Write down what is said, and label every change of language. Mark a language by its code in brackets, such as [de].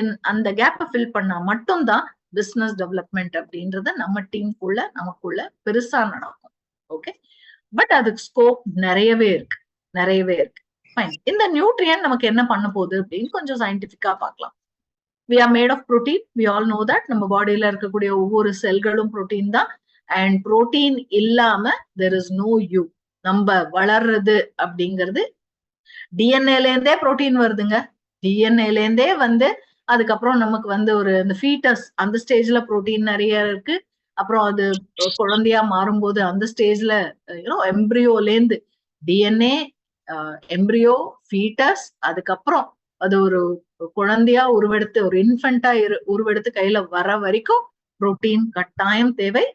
[ta] அந்த கேப்பை ஃபில் பண்ணா மட்டும்தான் பிசினஸ் டெவலப்மெண்ட் அப்படின்றத நம்ம டீமுக்குள்ள நமக்குள்ள பெருசா நடக்கும். ஓகே, பட் அதுக்கு ஸ்கோப் நிறையவே இருக்கு. ஃபைன், இந்த நியூட்ரியன் நமக்கு என்ன பண்ண போகுது அப்படின்னு கொஞ்சம் சயின்டிபிக்கா பார்க்கலாம். [en] we are made of protein, we all know that. [ta] நம்ம பாடியில இருக்கக்கூடிய ஒவ்வொரு செல்களும் புரோட்டீன் தான். [en] and protein [ta] இல்லாம [en] there is no you. [ta] நம்ம வளர்றது அப்படிங்கிறது டிஎன்ஏல இருந்தே புரோட்டீன் வருதுங்க. டிஎன்ஏல இருந்தே வந்து அதுக்கப்புறம் நமக்கு வந்து இந்த ஃபீட்டஸ் அந்த ஸ்டேஜ்ல புரோட்டீன் நிறைய இருக்கு. அப்புறம் அது குழந்தையா மாறும்போது அந்த ஸ்டேஜ்ல எம்ப்ரியோல இருந்து டிஎன்ஏ, எம்ப்ரியோ, ஃபீட்டஸ், அதுக்கப்புறம் அது ஒரு குழந்தையா உருவெடுத்து ஒரு இன்ஃபென்ட்டா உருவெடுத்து கையில வர வரைக்கும் புரோட்டீன் கட்டாயம் தேவை.